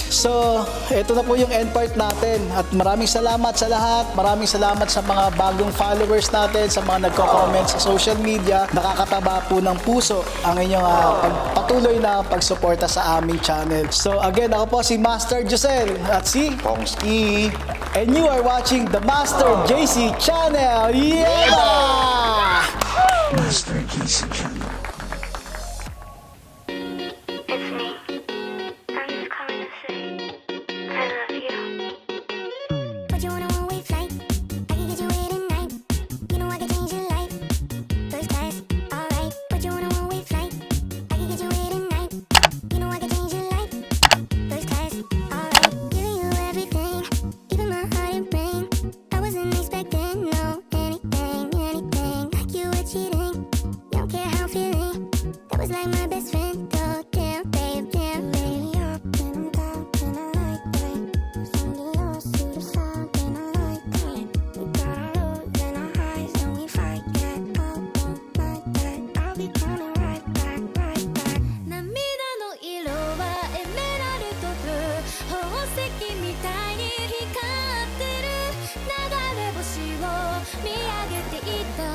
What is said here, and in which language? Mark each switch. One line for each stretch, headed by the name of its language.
Filipino: So, ito na po yung end part natin. At maraming salamat sa lahat. Maraming salamat sa mga bagong followers natin, sa mga nagko-comment sa social media. Nakakataba po ng puso ang inyong patuloy na pagsuporta sa aming channel. So, again, ako po si Master Josel at si Pongski.
English: And you are watching the Master JC Channel. Yeah! Master JC Channel. It's me. I'm just calling to say I love you. Put you on a one-way flight. I can get you away tonight. You know I can change your life. First class, alright. Put you on a one-way flight. I can get you away tonight. You know I can change your life. First class, alright. Giving you everything, even my heart and brain. I wasn't expecting anything like you were cheating. Don't care how I'm feeling. That was like my best friend. Oh damn, babe, damn, babe. Up and I'm down and I like that. From the lows to the sound and I like that. We got our lows and our highs and we fight that. Oh, don't like that. I'll be coming right back, right back.
Japanese: 涙の色はエメラルドブルー宝石みたいに光ってる流れ星を見上げていた